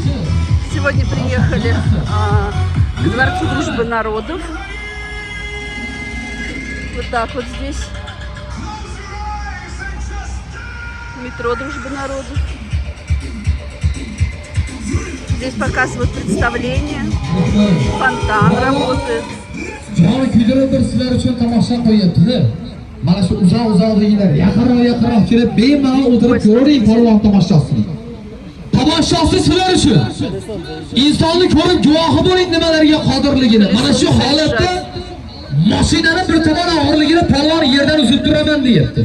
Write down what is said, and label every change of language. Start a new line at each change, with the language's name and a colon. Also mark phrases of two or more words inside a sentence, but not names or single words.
Russian: Сегодня приехали к Дворцу Дружбы Народов. Вот так вот здесь. Метро Дружбы Народов. Здесь показывают представление. Фонтан работает.
Uzbek: Mana shu uzoq-uzoqdagilar yaqinroq kelib bemalol o'tirib ko'ring polvon tomoshasini. Tomoshachi sizlar uchun. Insonni ko'rib guvohi bo'ling nimalarga qodirligini. Mana shu holatda mashinani bir tomon og'irligini polvon yerdan uzib turaman deyapti.